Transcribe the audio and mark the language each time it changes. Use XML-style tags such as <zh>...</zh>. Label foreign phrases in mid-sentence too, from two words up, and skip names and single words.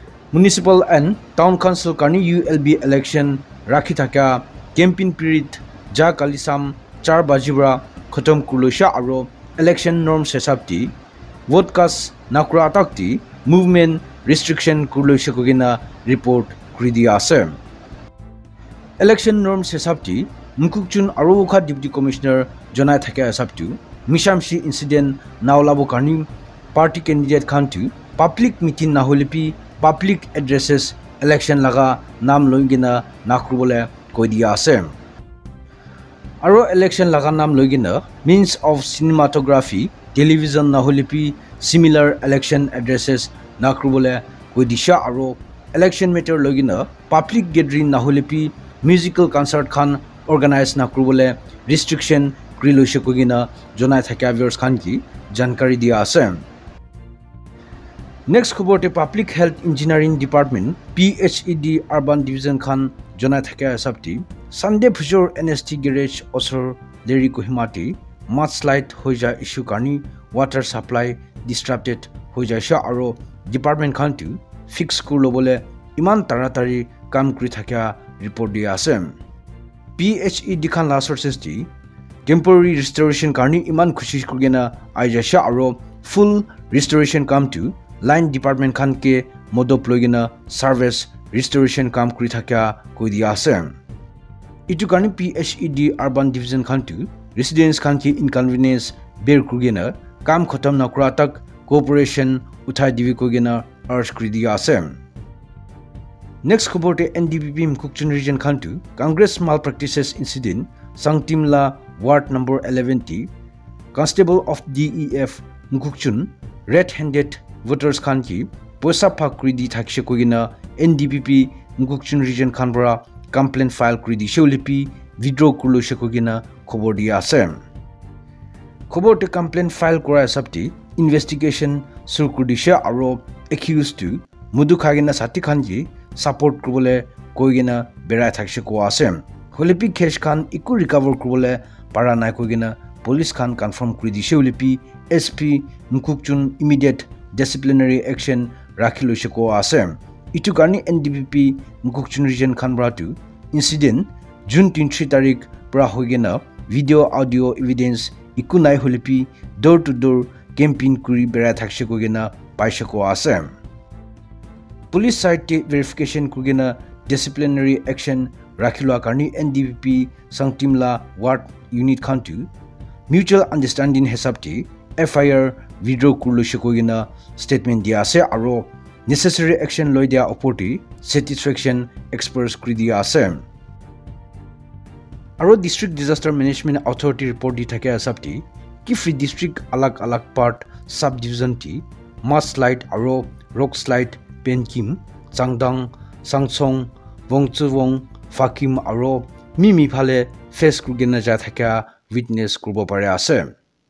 <en>Municipal and Town Council</en> <nag>Karni</nag> <en>ULB election</en> <nag>rakhi thaka</nag> <en>campaign period</en> <nag>ja kalisam 4 bajibra khatam kulusha aro</nag> <en>election norm</en> <nag>sesapti</nag> <en>vote cast</en> <nag>nakra takti</nag> <en>movement restriction</en> <nag>kulusha kogina report kridi ase</nag> <en>election norm</en> <nag>sesapti mukukchun aro kha</nag> <en>deputy commissioner</en> <nag>jonai thaka asaptu mishamshi incident naulabo karni</nag> <en>party candidate</en> <nag>khantu</nag> <en>public meeting</en> <nag>na holipi</nag> <en>public addresses election</en> <nag>laga nam loigina nakrubole koidia ase aro election laga nam loigina</nag> <en>means of cinematography television</en> <nag>na holipi</nag> <en>similar election addresses</en> <nag>nakrubole koidisha aro</nag> <en>election matter</en> <nag>loigina</nag> <en>public gathering</en> <nag>na holipi</nag> <en>musical concert</en> <nag>khan organize nakrubole restriction kriloishe kogina jonai thaka viewers khan ki jankari dia ase Next khobote Public Health Engineering Department PHED Urban Division Khan Jonai thaka sabti Sunday Phujor NST Garage Osor Leri Kohimati mudslide hoja issue karni water</nag> <en>supply disrupted</en> <nag>hoja sha aro department khan tu fix kurlobole iman taratari kam kri thaka report dia ase PHED khan la sources di</nag> <en>temporary restoration</en> <nag>karni iman khushi kurgena aija sha aro</nag> <en>full restoration come to line department</en> <nag>khan ke modop logina</nag> <en>service restoration</en> <nag>kam kuri thakya koi dia ase itu karni PHED urban division khan tu residents khan ki inconvenience bear kurgena kam khatam na kura tak cooperation uthai divi kogena urge kuri dia ase next khobote NDPP Mukukchun region khan tu</nag> <en>congress malpractices incident</en> <nag>Sangtimla ward number 11 ti</nag> <en>constable of DEF Mukukchun red-handed voters</en> <nag>khan ki poisa phakri di thakse kogina NDPP Mukukchun region khan bra</nag> <en>complaint file</en> <nag>kri di sholipi withdraw kurlo she kogina khobor dia ase khobor te</nag> <en>complaint file</en> <nag>kora sabti investigation sur kuri disha aro accused to mudu khagina sati khan ji support krubole koigina berai thakse ko ase holipi kesh khan iku recover krubole para nai kogina police khan confirm kri di sholipi SP Mukukchun</nag> <en>immediate disciplinary action</en> <nag>rakhilo sheko ase itu karni NDPP Mukukchun region khan bratu</nag> <en>incident June 23</en> <nag>tarik pra hogena</nag> <en>video audio evidence</en> <nag>ikunai holipi</nag> <en>door to door campaign</en> <nag>kuri bera thakse kogena paisheko ase</nag> <en>police site verification</en> <nag>kugena</nag> <en>disciplinary action</en> <nag>rakhilo karni NDPP Sangtimla</nag> <en>ward unit</en> <nag>khan tu</nag> <en>mutual understanding</en> <nag>hesapti</nag> <en>FIR withdraw</en> <nag>kurlo shekogina statement dia ase aro</nag> <en>necessary action</en> <nag>loi dia opoti</nag> <en>satisfaction express</en> <nag>kri dia ase aro</nag> <en>district disaster management authority report</en> <nag>di thake asapti ki</nag> <en>free district</en> <nag>alag alag part</nag> <en>sub division</en> <nag>ti mudslide aro</nag> <en>rock slide</en> <nag>penkim changdang sangchong wongchuwong fakim aro mimi phale face kurgena ja thaka witness kurbo pare ase</nag>